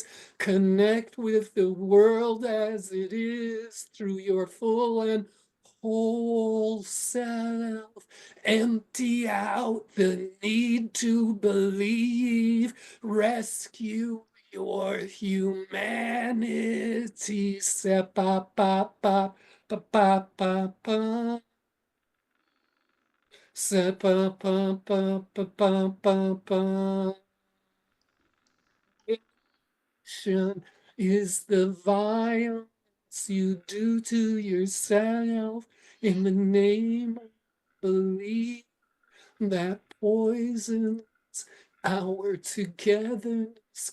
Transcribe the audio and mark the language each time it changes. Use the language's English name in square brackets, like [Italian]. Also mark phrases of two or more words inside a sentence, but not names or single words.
[English] Connect with the world as it is through your full and whole self. Empty out the need to believe. Rescue your humanity. Se pa pa pa pa pa pa pa. Se pa pa pa pa pa pa pa. Is the violence you do to yourself in the name of belief that poisons our togetherness.